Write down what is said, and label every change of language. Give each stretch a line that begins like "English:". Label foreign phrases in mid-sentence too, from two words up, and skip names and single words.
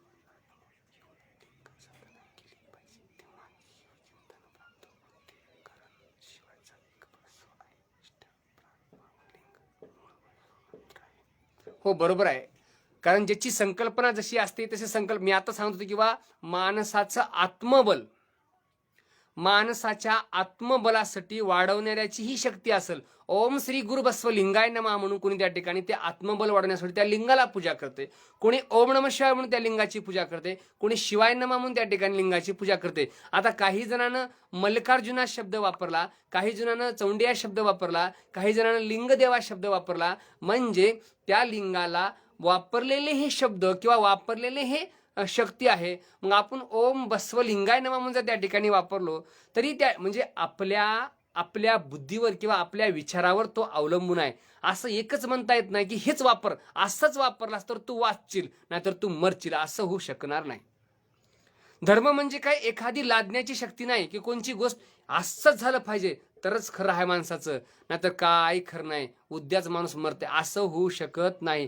Marathi: हो, बरोबर आहे. कारण ज्याची संकल्पना जशी असते तशी मी आता सांगत होतो किंवा माणसाच्या आत्मबलासाठी वाढवणाऱ्याची ही शक्ती असेल.
Sanskrit: ओम श्री गुरु बसव लिंगाय नमः
Marathi: म्हणून कोणी त्या ठिकाणी ते आत्मबल वाढवण्यासाठी त्या लिंगाला पूजा करते. कोणी
Sanskrit: ओम नमः शिवाय
Marathi: म्हणून त्या लिंगाची पूजा करते. कोणी
Sanskrit: शिवाय नमः
Marathi: म्हणून त्या ठिकाणी लिंगाची पूजा करते. आता काही जणांना मल्लिकार्जुना शब्द वापरला, काही जणांना चौंडिया शब्द वापरला, काही जणांना लिंगदेवा शब्द वापरला. म्हणजे त्या लिंगाला वापरलेले हे शब्द किंवा वापरलेले हे शक्ती आहे. मग आपण
Sanskrit: ओम बसव लिंगाय नमः
Marathi: म्हणून जर त्या ठिकाणी वापरलो तरी त्या म्हणजे आपल्या बुद्धीवर किंवा आपल्या विचारावर तो अवलंबून आहे. असं एकच म्हणता येत नाही की हेच वापर, असंच वापरलास तर तू वाचशील नाहीतर तू मरशील, असं होऊ शकणार नाही. धर्म म्हणजे काय एखादी लादण्याची शक्ती नाही की कोणची गोष्ट असंच झालं पाहिजे तरच खरं आहे माणसाचं, नाहीतर काय खरं नाही, उद्याच माणूस मरते, असं होऊ शकत नाही.